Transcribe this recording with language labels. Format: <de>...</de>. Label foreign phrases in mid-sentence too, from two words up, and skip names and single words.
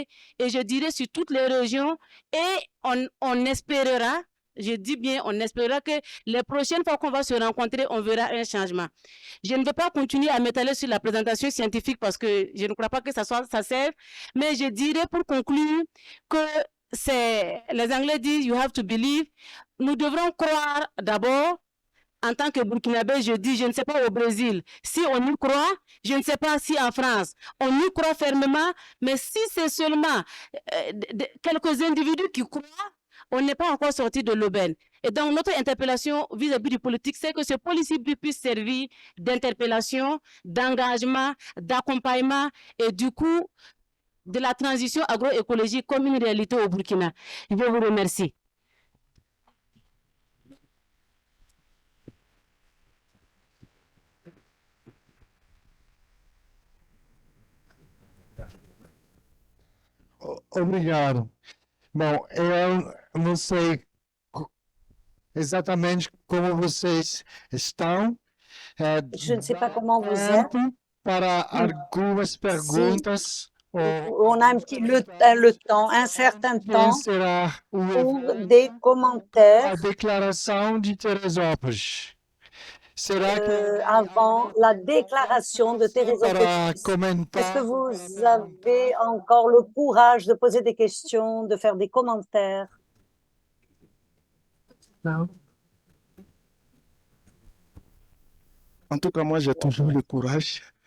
<fr>Et je dirais sur toutes les régions. Et on espérera, je dis bien, on espérera que les prochaines fois qu'on va se rencontrer, on verra un changement. Je ne vais pas continuer à m'étaler sur la présentation scientifique parce que je ne crois pas que ça serve, mais je dirais pour conclure que les Anglais disent</fr> <en>you have to believe.</en> <fr>Nous devrons croire d'abord. En tant que Burkinabé, je dis, je ne sais pas au Brésil, si on y croit, je ne sais pas si en France, on y croit fermement, mais si c'est seulement quelques individus qui croient, on n'est pas encore sorti de l'aubaine. Et donc, notre interpellation vis-à-vis du politique, c'est que ce policy puisse servir d'interpellation, d'engagement, d'accompagnement et du coup, de la transition agroécologique comme une réalité au Burkina. Je vous remercie.</fr> <pt>Obrigado. Bom, eu não sei exatamente como vocês estão.</pt> <fr>Je ne sais pas comment vous êtes.</fr> <pt>Tempo para algumas perguntas.</pt> <fr>On a le temps, un certain</fr> <pt>Quem</pt> <fr>temps</fr> <pt>será o</pt> <fr>pour des commentaires</fr> <pt>a declaração de Teresópolis? Será que</pt> <fr>avant la déclaration de</fr> <pt>para</pt> <fr>Thérésopolis. Est-ce que</fr> <pt>comentar</pt> <fr>vous avez encore le courage de poser des questions, de faire des commentaires?</fr> <pt>não?</pt> <fr>En tout cas, moi, j'ai toujours le courage.</fr>